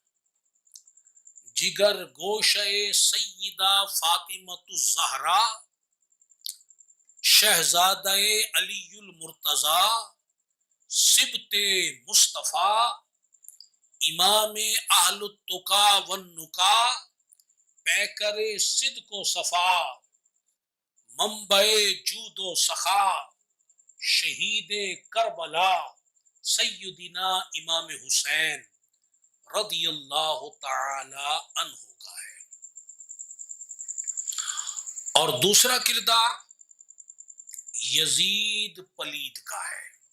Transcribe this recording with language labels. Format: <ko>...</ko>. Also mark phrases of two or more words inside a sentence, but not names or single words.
<ur>جگر گوشہ سیدہ فاطمہ الزہرا، شہزادہ علی المرتضی، سبط مصطفیٰ، امام</ur> <ar>اہل التقا والنقا،</ar> <ur>پیکر صدق و صفا، منبع جود و سخا، شہید کربلا، سیدنا امام حسین</ur> <ar>رضی اللہ تعالی عنہ</ar> <ur>کا ہے۔ اور دوسرا کردار یزید پلید کا ہے۔</ur>